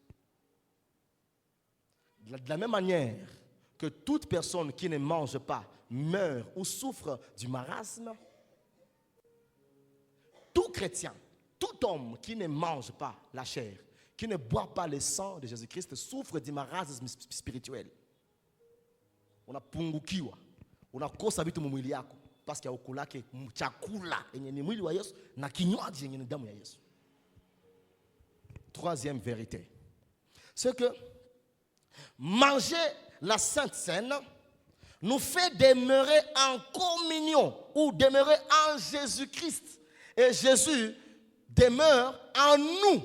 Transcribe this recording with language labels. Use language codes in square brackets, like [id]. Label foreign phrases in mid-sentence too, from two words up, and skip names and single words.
[fr] De la même manière que toute personne qui ne mange pas meurt ou souffre du marasme, tout chrétien, tout homme qui ne mange pas la chair, qui ne boit pas le sang de Jésus-Christ souffre du marasme spirituel. On a [sw] pungukiwa, [fr] on a [sw] kosa vitu mwili yako [fr] parce qu'il y a [sw] ukula ke chakula yenye ni mwili wa Yesu na kinywaji yenye ni damu ya Yesu. [fr] Troisième vérité, c'est que manger la Sainte Seine nous fait demeurer en communion ou demeurer en Jésus-Christ. Et Jésus demeure en nous.